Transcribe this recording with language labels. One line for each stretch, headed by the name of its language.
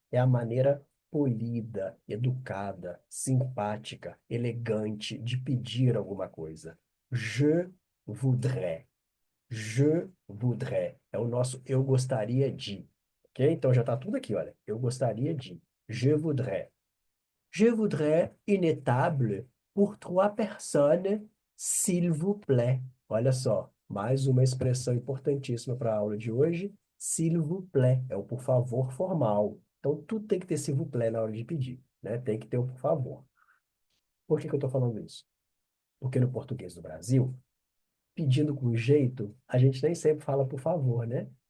Portuguese: É a maneira polida, educada, simpática, elegante de pedir alguma coisa.
French: Je voudrais. Je voudrais.
Portuguese: É o nosso eu gostaria de. Ok? Então já está tudo aqui, olha. Eu gostaria de.
French: Je voudrais. Je voudrais une table pour 3 personnes, s'il vous plaît.
Portuguese: Olha só, mais uma expressão importantíssima para a aula de hoje.
French: S'il vous plaît,
Portuguese: é o por favor formal. Então, tudo tem que ter s'il vous plaît na hora de pedir, né? Tem que ter o por favor. Por que que eu estou falando isso? Porque no português do Brasil, pedindo com jeito, a gente nem sempre fala por favor, né?